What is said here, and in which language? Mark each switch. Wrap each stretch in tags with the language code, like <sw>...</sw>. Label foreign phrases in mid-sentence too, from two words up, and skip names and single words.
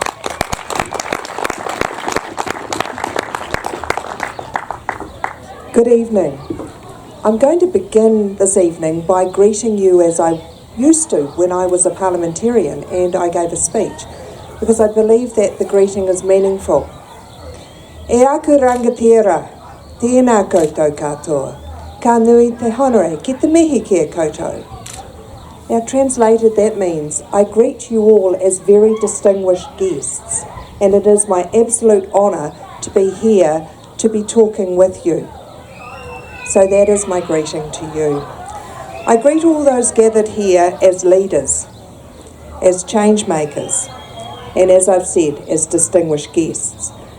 <en>Good evening. I'm going to begin this evening by greeting you as I used to when I was a parliamentarian and I gave a speech, because I believe that the greeting is meaningful.</en> <mi>E aku rangatira, tēnā koutou katoa, ka nui te honore ki te mihi kia koutou.</mi> <en>Now translated that means, I greet you all as very distinguished guests, and it is my absolute honour to be here to be talking with you. So that is my greeting to you. I greet all those gathered here as leaders, as change makers, and as I've said, as distinguished guests.</en>